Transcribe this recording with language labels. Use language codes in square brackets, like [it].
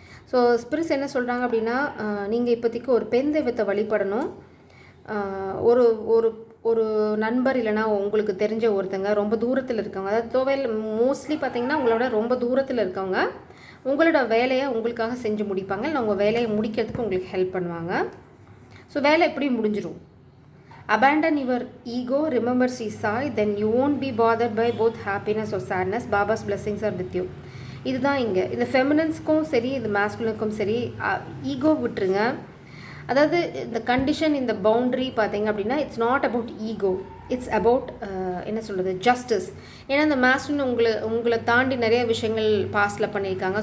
[ta] So spirits என்ன சொல்கிறாங்க அப்படின்னா நீங்கள் இப்போதைக்கு ஒரு பெண் தெய்வத்தை வழிபடணும். ஒரு ஒரு ஒரு நண்பர் இல்லைனா உங்களுக்கு தெரிஞ்ச ஒருத்தங்க ரொம்ப தூரத்தில் இருக்கவங்க, அதாவது தோவையில் மோஸ்ட்லி பார்த்திங்கன்னா உங்களோட ரொம்ப தூரத்தில் இருக்கவங்க உங்களோட வேலையை உங்களுக்காக செஞ்சு முடிப்பாங்க, இல்லை உங்கள் வேலையை முடிக்கிறதுக்கு உங்களுக்கு ஹெல்ப் பண்ணுவாங்க. ஸோ வேலை எப்படி முடிஞ்சிடும். [en] abandon your ego, remember see sai, then you won't be bothered by both happiness or sadness, Baba's blessings are with you. [ta] இதுதான் இங்கே இந்த ஃபெமினன்ஸ்க்கும் சரி இந்த மாஸ்குலினுக்கும் சரி ஈகோ விட்டுருங்க. அதாவது இந்த கண்டிஷன், இந்த பவுண்ட்ரி பார்த்தீங்க அப்படின்னா [en] It's not about ego. It's about [ta] என்ன சொல்கிறது, ஜஸ்டிஸ். ஏன்னா இந்த மாஸ்குலின் உங்களை தாண்டி நிறைய விஷயங்கள் பாஸ்டில் பண்ணியிருக்காங்க.